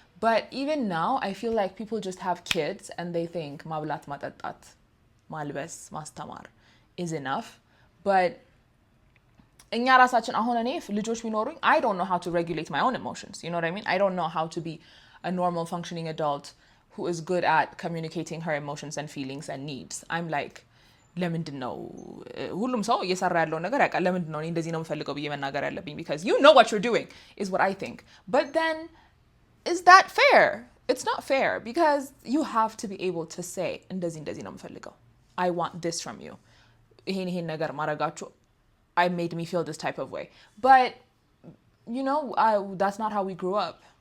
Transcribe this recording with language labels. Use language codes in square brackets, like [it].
[en] But even now, I feel like people just have kids and they think [am] ማብላት ማጠጣት ማልበስ ማስተማር [en] is enough. But [am] እኛ ራሳችን አሁን እኔ ልጆች ቢኖሩኝ [en] I don't know how to regulate my own emotions, you know what I mean? I don't know how to be a normal functioning adult who is good at communicating her emotions and feelings and needs. I'm like, [am] ለምንድን ነው ሁሉም ሰው እየሰራ ያለው ነገር ያውቃል። ለምንድን ነው እኔ እንደዚህ ነው የምፈልገው ብዬ መናገር ያለብኝ? [en] Because you know what you're doing is what I think. But then, is that fair? It's not fair, because you have to be able to say [am] እንደዚህ ነው የምፈልገው. [en] I want this from you. [am] ይሄን ነገር ማረጋችሁ [en] I made me feel this type of way. But you know, that's not how we grew up.